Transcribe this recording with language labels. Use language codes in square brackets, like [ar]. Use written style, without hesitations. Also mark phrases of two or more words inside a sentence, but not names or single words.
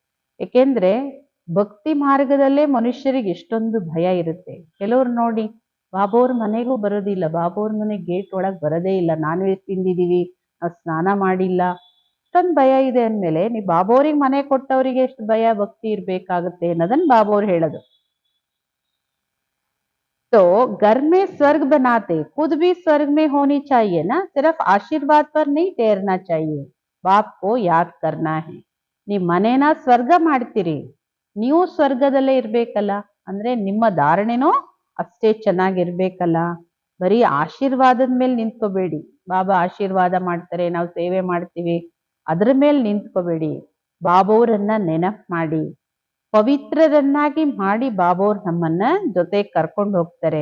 [kn] ಏಕೆಂದ್ರೆ ಭಕ್ತಿ ಮಾರ್ಗದಲ್ಲೇ ಮನುಷ್ಯರಿಗೆ ಎಷ್ಟೊಂದು ಭಯ ಇರುತ್ತೆ. ಕೆಲವ್ರು ನೋಡಿ ಬಾಬೋರ್ ಮನೆಗೂ ಬರೋದಿಲ್ಲ, ಬಾಬೋರ್ ಮನೆ ಗೇಟ್ ಒಳಗ್ ಬರೋದೇ ಇಲ್ಲ, [en] non veg [kn] ತಿಂದಿದೀವಿ, ನಾವು ಸ್ನಾನ ಮಾಡಿಲ್ಲ, ಇಷ್ಟೊಂದು ಭಯ ಇದೆ ಅಂದ್ಮೇಲೆ ನೀವು ಬಾಬೋರಿಗೆ ಮನೆ ಕೊಟ್ಟವರಿಗೆ ಎಷ್ಟು ಭಯ ಭಕ್ತಿ ಇರ್ಬೇಕಾಗುತ್ತೆ ಅನ್ನೋದನ್ನ ಬಾಬೋರ್ ಹೇಳೋದು. [hi] तो घर में स्वर्ग बनाते खुद भी स्वर्ग में होनी चाहिए ना, सिर्फ आशीर्वाद पर नहीं ठहरना चाहिए, बाप को याद करना है. [kn] ನೀವು ಮನೇನ ಸ್ವರ್ಗ ಮಾಡ್ತೀರಿ, ನೀವು ಸ್ವರ್ಗದಲ್ಲೇ ಇರ್ಬೇಕಲ್ಲ, ಅಂದ್ರೆ ನಿಮ್ಮ ಧಾರಣೆನೂ ಅಷ್ಟೇ ಚೆನ್ನಾಗಿರ್ಬೇಕಲ್ಲ. ಬರೀ ಆಶೀರ್ವಾದದ ಮೇಲೆ ನಿಂತ್ಕೋಬೇಡಿ, ಬಾಬಾ ಆಶೀರ್ವಾದ ಮಾಡ್ತಾರೆ ನಾವು ಸೇವೆ ಮಾಡ್ತೀವಿ ಅದ್ರ ಮೇಲೆ ನಿಂತ್ಕೋಬೇಡಿ, ಬಾಬೋರನ್ನ ನೆನಪು ಮಾಡಿ, ಪವಿತ್ರರನ್ನಾಗಿ ಮಾಡಿ ಬಾಬೋರ್ ನಮ್ಮನ್ನ ಜೊತೆ ಕರ್ಕೊಂಡು ಹೋಗ್ತಾರೆ.